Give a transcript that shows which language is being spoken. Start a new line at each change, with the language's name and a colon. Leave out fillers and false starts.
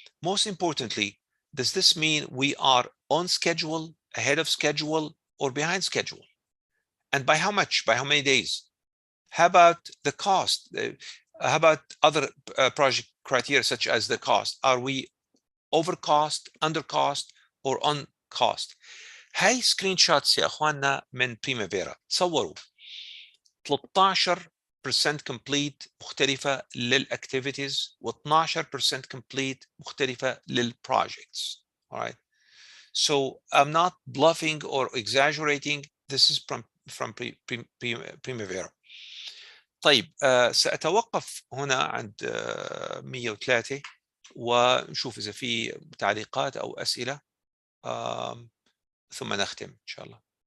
English: Most importantly, does this mean we are on schedule, ahead of schedule, or behind schedule? And by how much? By how many days? How about the cost? How about other project criteria such as the cost? Are we over cost, under cost, or on cost?
Arabic: هاي سكرين شوتس يا اخواننا من بريمافيرا. تصوروا 13% complete مختلفة للactivities و12% complete مختلفة للprojects.
English: All right. So I'm not bluffing or exaggerating. This is from Primavera.
Arabic: طيب سأتوقف هنا عند 103 ونشوف إذا في تعليقات أو أسئلة ثم نختم إن شاء الله.